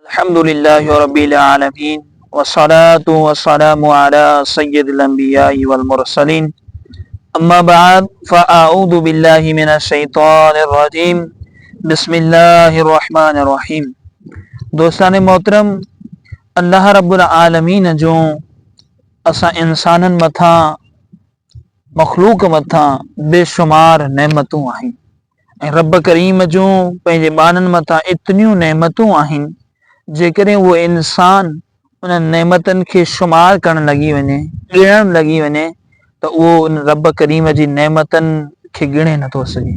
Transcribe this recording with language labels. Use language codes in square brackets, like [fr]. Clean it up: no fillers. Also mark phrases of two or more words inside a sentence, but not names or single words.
[ar] الحمد لله رب العالمين والصلاة والسلام على سيد الأنبياء والمرسلين أما بعد فأعوذ بالله من الشيطان الرجيم بسم الله الرحمن الرحيم. [sd] दोस्तान मोहतरम, अल्लाह [ar] رب العالمين [sd] जो असां इंसानन मथा मखलूक मथा बेशुमार नेमतूं आहिनि ऐं रब करीम जो पंहिंजे ॿारनि मथा एतिरियूं नेमतूं आहिनि, जेकॾहिं उहो इंसान उन नेमतनि खे शुमार करणु लॻी वञे, ॻणणु लॻी वञे, त उहो उन रब करीम जी नेमतनि खे ॻणे नथो सघे।